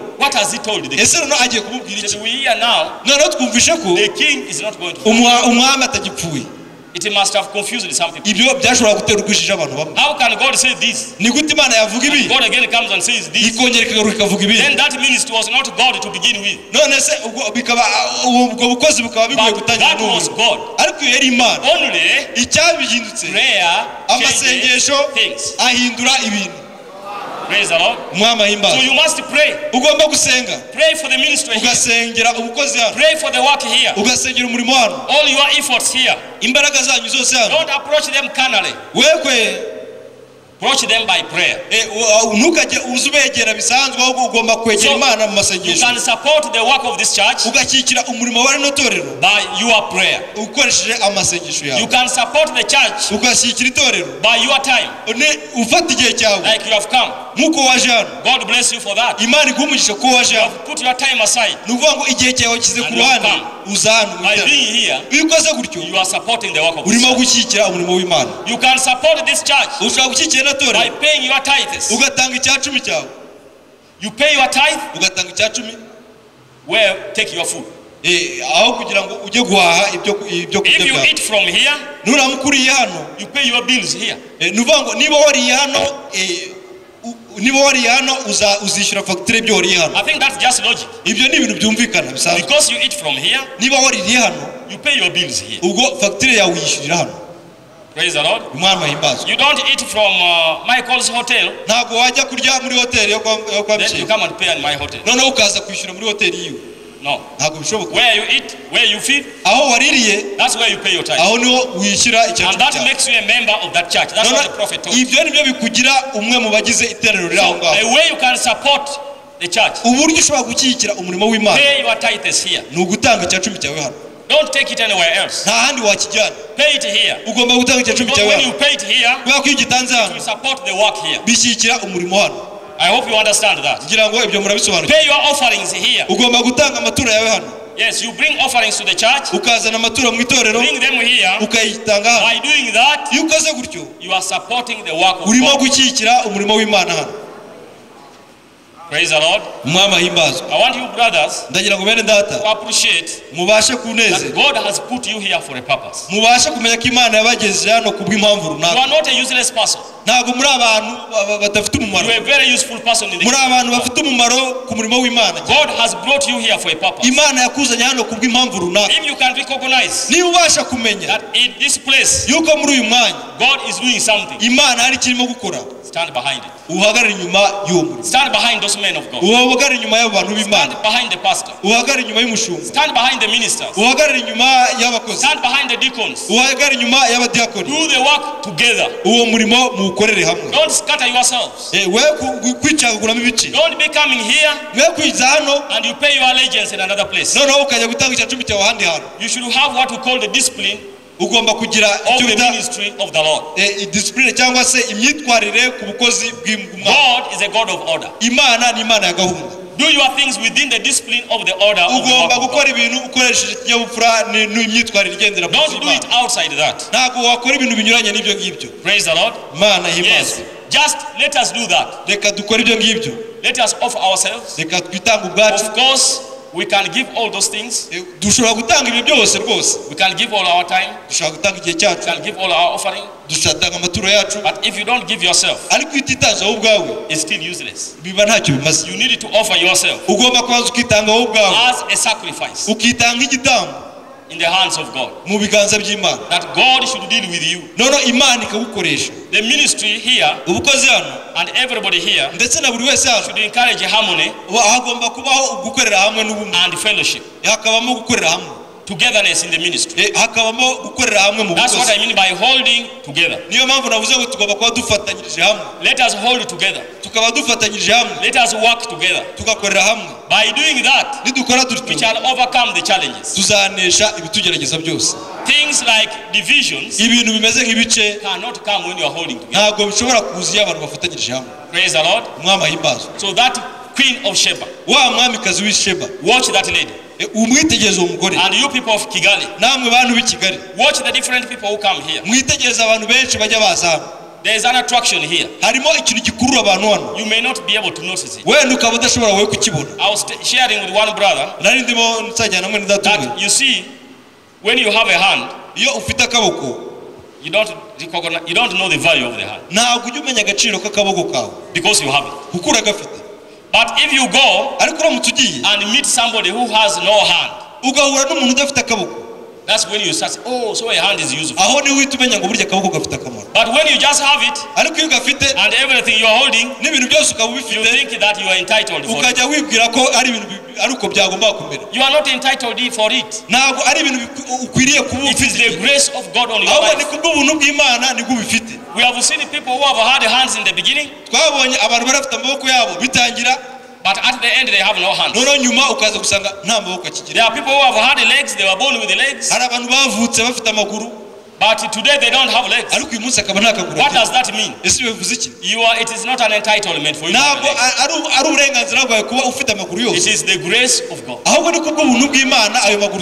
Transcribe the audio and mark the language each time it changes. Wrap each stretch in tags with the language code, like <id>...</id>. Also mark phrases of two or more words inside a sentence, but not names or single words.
<en>What has he told the king?</en> <rw>Ese none agiye kumubwira</rw> <en>He</en> <rw>iki?</rw> <en>said, we hear now</en> <rw>Noneho twumvishe ko</rw> <en>the king is not going to die.</en> <rw>umwami atagipfuye.</rw> <en>It must have confused some people.</en> <rw>Ibyo byashobora gutera urwishije abantu bamwe.</rw> <en>How can God say this?</en> <rw>Ni gute Imana yavuga ibi</rw> <en>God again comes and says this.</en> <rw>ikongera ikagaruka ikavuga ibi.</rw> <en>Then that means it was not God to begin with.</en> <rw>None se ubwo bikaba ubwo bukozi bukaba bigoye</rw> <en>But</en> <rw>gutangira</rw> <en>that was</en> <rw>n'ubu.</rw> <en>God.</en> <rw>Ariko iyo yari Imana.</rw> <en>Only</en> <rw>Icyabihindutse</rw> <en>prayer changes</en> <rw>amasengesho</rw> <en>things.</en> <rw>ahindura ibintu.</rw> <en>Praise the Lord.</en> <rw>Umwami</rw> <en>So</en> <rw>ahimbaza.</rw> <en>you must pray.</en> <rw>Ugomba gusenga.</rw> <en>Pray for the ministry here.</en> <rw>Ugasengera ubukozi hano.</rw> <en>Pray for the work here.</en> <rw>Ugasengera umurimo hano.</rw> <en>All your efforts here.</en> <rw>Imbaraga zanyu zose hano.</rw> <en>Don't approach them carnally.</en> <rw>Wekwe</rw> <en>Approach them by prayer.</en> <rw>ntukajye uza ubegera bisanzwe ahubwo ugomba kwegera Imana mu</rw> <en>You</en> <rw>masengesho.</rw> <en>can support the work of this church</en> <rw>Ugashyigikira umurimo wa rino torero</rw> <en>by your prayer.</en> <rw>ukoresheje amasengesho</rw> <en>You</en> <rw>yawe.</rw> <en>can support the church</en> <rw>Ugashyigikira itorero</rw> <en>by your time.</en> <rw>ufata igihe cyawe</rw> <en>Like you have come.</en> <rw>nk'uko waje hano.</rw> <en>God bless you for that.</en> <rw>Imana iguhe umugisha ko waje</rw> <en>You</en> <rw>hano.</rw> <en>have put your time aside.</en> <rw>Ni ukuvuga ngo igihe cyawe kize ku</rw> <en>And you</en> <rw>ruhande</rw> <en>come.</en> <rw>uza hano mu</rw> <en>By</en> <rw>iterano.</rw> <en>being here,</en> <rw>Iyo ukoze gutyo</rw> <en>you are supporting the work of this</en> <rw>urimo</rw> <en>church.</en> <rw>gushyigikira umurimo w'Imana.</rw> <en>You can support this church</en> <rw>Ushobora gushyigikira ino</rw> <en>by</en> <rw>torero</rw> <en>paying your tithes.</en> <rw>ugatanga icya cumi cyawe.</rw> <en>You pay your tithe,</en> <rw>Ugatanga icya cumi</rw> <en>where take your food.</en> <rw>aho kugira ngo ujye guhaha ibyo</rw> <en>If you eat from here,</en> <rw>nuramukuriye hano,</rw> <en>you pay your bills here.</en> <rw>nuvuga ngo niba wariye hano uzishyura fagitire ibyo wariye hano.</rw> <en>I think that's just logic.</en> <rw>Ibyo ni ibintu byumvikana bisanzwe.</rw> <en>Because you eat from here,</en> <rw>Niba wariye hano,</rw> <en>you pay your bills here.</en> <rw>ubwo fagitire yawe uyishyurira hano.</rw> <en>Praise the Lord.</en> <rw>Imana himbazwe.</rw> <en>You don't eat from Michael's hotel,</en> <rw>Ntabwo wajya kurya muri hoteli yo kwa</rw> <en>then you</en> <rw>Bishop,</rw> <en>come and pay in my hotel.</en> <rw>noneho ukaza kwishyura muri hoteli yiwe.</rw> <en>No.</en> <rw>Ntabwo bishoboka.</rw> <en>Where you eat, where you feed,</en> <rw>Aho waririye,</rw> <en>that's where you pay your tithe.</en> <rw>aho niho wishyura</rw> <en>And</en> <rw>icyacu</rw> <en>that</en> <rw>cyawe.</rw> <en>makes you a member of that church. That's what the prophet told.</en> <rw>Ibyo nibyo bikugira umwe mu bagize iterero riri aho</rw> <en>So</en> <rw>ngaho.</rw> <en>the way you can support the church,</en> <rw>Uburyo ushobora gushyigikira umurimo w'Imana</rw> <en>pay your tithes here.</en> <rw>ni ugutanga icyacumi cyawe hano.</rw> <en>Don't take it anywhere else.</en> <rw>Nta handi wakijyana.</rw> <en>Pay it here.</en> <rw>Ugomba gutanga icyacumi</rw> <en>Because</en> <rw>cyawe</rw> <en>when you</en> <rw>hano.</rw> <en>pay it here,</en> <rw>Kubera ko iyo ugitanze</rw> <en>you</en> <rw>hano,</rw> <en>support the work here.</en> <rw>bishyigikira umurimo hano.</rw> <en>I hope you understand that.</en> <rw>Ngira ngo ibyo murabisobanukirwa.</rw> <en>Pay your offerings here.</en> <rw>Ugomba gutanga amaturo yawe hano.</rw> <en>Yes, you bring offerings to the church.</en> <rw>Ukazana amaturo mu itorero,</rw> <en>Bring them here.</en> <rw>ukayitanga hano.</rw> <en>By doing that,</en> <rw>Iyo ukoze gutyo,</rw> <en>you are supporting the work of</en> <rw>urimo</rw> <en>God.</en> <rw>gushyigikira umurimo w'Imana hano.</rw> <en>Praise the Lord.</en> <rw>Umwami ahimbazwe.</rw> <en>I want you brothers</en> <rw>Ndagira ngo bene data</rw> <en>to appreciate</en> <rw>mubashe</rw> <en>that</en> <rw>kunezerwa,</rw> <en>God has put you here for a purpose.</en> <rw>mubashe kumenya ko Imana yabagejeje hano kubw'impamvu</rw> <en>You</en> <rw>runaka.</rw> <en>are not a useless person.</en> <rw>Ntabwo muri abantu badafite umumaro,</rw> <en>You are a very useful person in the</en> <rw>muri abantu</rw> <en>kingdom.</en> <rw>bafite umumaro ku murimo w'Imana.</rw> <en>God has brought you here for a purpose.</en> <rw>Imana yakuzanye hano kubw'impamvu runaka.</rw> <en>If you can recognize</en> <rw>Niba ubasha kumenya</rw> <en>that in this place</en> <rw>yuko muri uyu mwanya</rw> <en>God is doing something,</en> <rw>Imana hari kirimo gukora,</rw> <en>stand behind it.</en> <rw>uhagarare inyuma y'uwo murimo,</rw> <en>Stand behind those men of God.</en> <rw>uhagarare inyuma y'abo bantu b'Imana,</rw> <en>Stand behind the pastor.</en> <rw>uhagarare inyuma y'umushumba,</rw> <en>Stand behind the ministers.</en> <rw>uhagarare inyuma y'abakozi,</rw> <en>Stand behind the deacons.</en> <rw>uhagarare inyuma y'abadiyakoni.</rw> <en>Do the work together.</en> <rw>Uwo murimo muwukorere hamwe.</rw> <en>Don't scatter yourselves.</en> <rw>We kwicagaguramo ibice,</rw> <en>Don't be coming here</en> <rw>mwe kwiza hano</rw> <en>and you pay your allegiance in another place.</en> <rw>noneho ukajya gutanga icyacumi cyawe ahandi hantu.</rw> <en>You should have what we call the discipline</en> <rw>Ugomba kugira</rw> <en>of</en> <rw>icyo</rw> <en>the</en> <rw>bita</rw> <en>ministry of the Lord.</en> <rw>discipline cyangwa se imyitwarire ku bukozi bw'Imana.</rw> <en>God is a God of order.</en> <rw>Imana ni Imana ya gahunda.</rw> <en>Do your things within the discipline of the order of the</en> <rw>Ugomba</rw> <en>work of God.</en> <rw>gukora ibintu ukoresheje ikinyabupfura n'imyitwarire igendera ku</rw> <en>Don't do it</en> <rw>Imana.</rw> <en>outside that.</en> <rw>Ntabwo wakora ibintu binyuranye n'ibyo ngibyo.</rw> <en>Praise the Lord.</en> <rw>Imana</rw> <en>Yes.</en> <rw>ihimazwe.</rw> <en>Just let us do that.</en> <rw>Reka dukore ibyo ngibyo,</rw> <en>Let us offer ourselves.</en> <rw>reka twitange ubwacu.</rw> <en>Of course, we can give all those things.</en> <rw>Dushobora gutanga ibyo byose rwose,</rw> <en>We can give all our time.</en> <rw>dushobora gutanga igihe</rw> <en>We</en> <rw>cyacu,</rw> <en>can give all our offering.</en> <rw>dushatanga amaturo yacu,</rw> <en>But if you don't give yourself,</en> <rw>ariko iyo utitaza wowe ubwawe</rw> <en>it's still useless.</en> <rw>biba ntacyo bimaze.</rw> <en>You need to offer yourself</en> <rw>Ugomba kubanza ukitanga wowe ubwawe,</rw> <en>as a sacrifice</en> <rw>ukitanga igitambo</rw> <en>in the hands of God.</en> <rw>mu biganza by'Imana,</rw> <en>That God should deal with you.</en> <rw>noneho Imana ikagukoresha.</rw> <en>The ministry here</en> <rw>Ubukozi hano</rw> <en>and everybody here</en> <rw>ndetse na buri wese hano</rw> <en>should encourage harmony</en> <rw>hagomba kubaho gukorera hamwe n'ubumwe,</rw> <en>and fellowship,</en> <rw>hakabamo gukorera hamwe,</rw> <en>togetherness in the ministry.</en> <rw>hakabamo gukorera hamwe mu</rw> <en>That's what I</en> <rw>bukozi.</rw> <en>mean by holding together.</en> <rw>Niyo mpamvu navuze ngo tugomba kuba dufatanyirije hamwe,</rw> <en>Let us hold together.</en> <rw>tukaba dufatanyirije hamwe,</rw> <en>Let us work together.</en> <rw>tugakorera hamwe.</rw> <en>By doing that,</en> <rw>Nidukora</rw> <en>we</en> <rw>dutyo</rw> <en>shall overcome the challenges.</en> <rw>tuzanesha ibitugerageza byose.</rw> <en>Things like divisions</en> <rw>Ibintu bimeze nk'ibice</rw> <en>cannot come when you are holding together.</en> <rw>ntabwo bishobora kuza iyo abantu bafatanyirije hamwe.</rw> <en>Praise the Lord.</en> <rw>Umwami ahimbazwe.</rw> <en>So that queen of Sheba,</en> <rw>Wa mwamikazi w'i Sheba,</rw> <en>watch that lady.</en> <rw>umwitegereze uwo mugore.</rw> <en>And you people of Kigali,</en> <rw>Namwe bantu b'i Kigali,</rw> <en>watch the different people who come here.</en> <rw>mwitegereze abantu benshi bajya baza hano.</rw> <en>There is an attraction here.</en> <rw>Harimo ikintu gikurura abantu hano,</rw> <en>You may not be able to notice it.</en> <rw>wenda ukaba udashobora wowe kukibona.</rw> <en>I was sharing with one brother</en> <rw>Nari ndimo nsajyana namwe ndatumwe.</rw> <en>that you see, when you have a hand,</en> <rw>Iyo ufite akaboko</rw> <en>you don't recognize, you don't know the value of the hand</en> <rw>ntabwo ujya umenya agaciro k'akaboko kawe</rw> <en>because you have it.</en> <rw>kuko uragafite.</rw> <en>But if you go</en> <rw>Ariko uramutse ugiye</rw> <en>and meet somebody who has no hand,</en> <rw>ugahura n'umuntu udafite akaboko,</rw> <en>that's when you start, oh, so a hand is useful.</en> <rw>aho niho uhita umenya ngo burya akaboko gafite akamaro.</rw> <en>But when you just have it</en> <rw>Ariko iyo ugafite</rw> <en>and everything you're holding,</en> <rw>n'ibintu byose ukaba</rw> <en>you</en> <rw>ubifite,</rw> <en>think that you are entitled for it.</en> <rw>ukajya wibwira ko ari ibintu ari uko byagomba kumera.</rw> <en>You are not entitled for it.</en> <rw>Ntabwo ari ibintu ukwiriye kuba</rw> <en>It is the</en> <rw>ufite,</rw> <en>grace of God on your</en> <rw>ahubwo ni</rw> <en>life.</en> <rw>kubw'ubuntu bw'Imana nibwo ubifite.</rw> <en>We have seen people who have had hands in the beginning,</en> <rw>Twabonye abantu bari bafite amaboko yabo bitangira,</rw> <en>but at the end they have no hands.</en> <rw>noneho nyuma ukaza gusanga nta maboko</rw> <en>There</en> <rw>akigira.</rw> <en>are people who have had legs, they were born with the legs,</en> <rw>Hari abantu bavutse bafite amaguru,</rw> <en>but today they don't have legs.</en> <rw>ariko uyu munsi akaba nta kaguru</rw> <en>What</en> <rw>agira.</rw> <en>does that mean?</en> <rw>Ese bivuze iki?</rw> <en>It is not an entitlement for you to have</en> <rw>Ntabwo</rw> <en>legs.</en> <rw>ari uburenganzira bwawe kuba ufite amaguru</rw> <en>It</en> <rw>yose,</rw> <en>is the grace of God.</en> <rw>ahubwo ni kubw'ubuntu bw'Imana ayo maguru</rw>